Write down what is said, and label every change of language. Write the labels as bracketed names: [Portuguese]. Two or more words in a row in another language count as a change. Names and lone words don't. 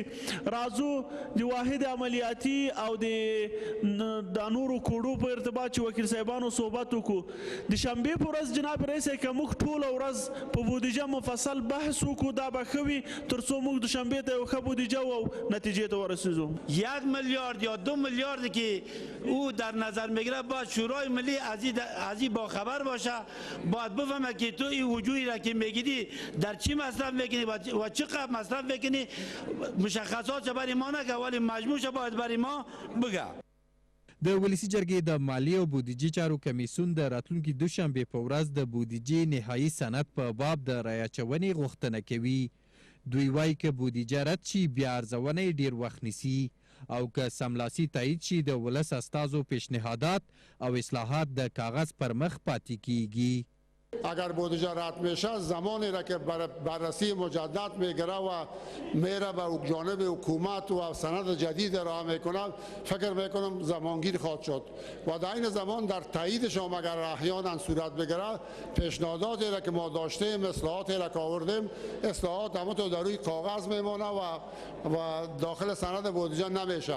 [Pashto] راځو د واحد عملیاتي او د نورو کوډو په ارتباط چې وکیل صاحبانو صحبت وکړو. د شنبې په ورځ جناب رئیس که موږ ټوله ورځ په بودیجه مفصل بحث وکړو، دا به ښه وي تر څو موږ د شنبې ته یو ښه بودیجه او نتیجې ته ورسیږو. [Persian] 1 میلیارد یا 2 میلیارد که او در نظر میگیره باید شورای ملی از این با خبر باشه، باید بفهمه که تو این وجوهی را که میگیری در چی مصرف میکنی و چقدر مصرف میکنی. مشخصات برای ما نگه ولی مجموعش باید برای ما بگه. [Pashto] د ولسي جرګې د مالیې او بودیجې چارو کمیسیون د راتلونکي دوشنبې په ورځ د بودیجې نهایي سند په باب د رایه اچونې غوښتنه کوي. دوی وایي که بودیجه رد شي بیا ارزونه یې ډېر وخت نیسي او که سملاسي تایید شي د ولس استازو پیشنهادات او اصلاحات د کاغذ پر مخ پاتې کیږي. [Persian] اگر بودجه رد میشه زمانی را که بررسی مجدد میگیره و میره به جانب حکومت و سند جدید را میکنه، فکر میکنم زمانگیر خواهد شد و در این زمان در تاییدش هم اگر احیانا صورت بگیره پیشنهاداتی را که ما داشتیم، اصلاحاتی را که آوردیم، اصلاحات همه تو در روی کاغذ میمونه و داخل سند بودجه نمیشه.